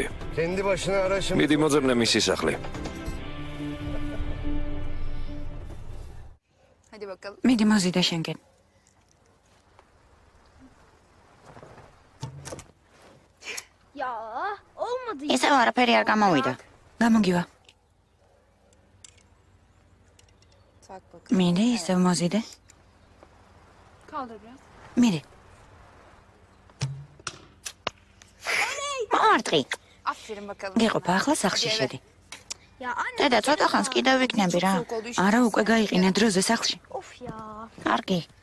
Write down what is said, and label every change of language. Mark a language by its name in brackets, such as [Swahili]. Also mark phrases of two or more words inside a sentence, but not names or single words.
[Turkish] Kendi başına ara şimdi. [Georgian] მიდი მოძებნე მისი სახლი. მიდი მოზიდე შენგენ. [Turkish] Ya olmadı ya. [Georgian] ისევ არაფერი არ გამოვიდა. გამოგივა. მიდი ისევ მოზიდე. [Turkish] Kaldır biraz. [Georgian] მიდი. მარტყი. [Turkish] Aferin bakalım. [Georgian] გეყოფა ახლა სახლში შედი. [Turkish] Ya anne. [Georgian] დედა ცოტა ხანს კიდევ ვიქნები რა. არა უკვე გაიყინე დროზე სახლში. [Turkish] Of ya. [Georgian] კარგი.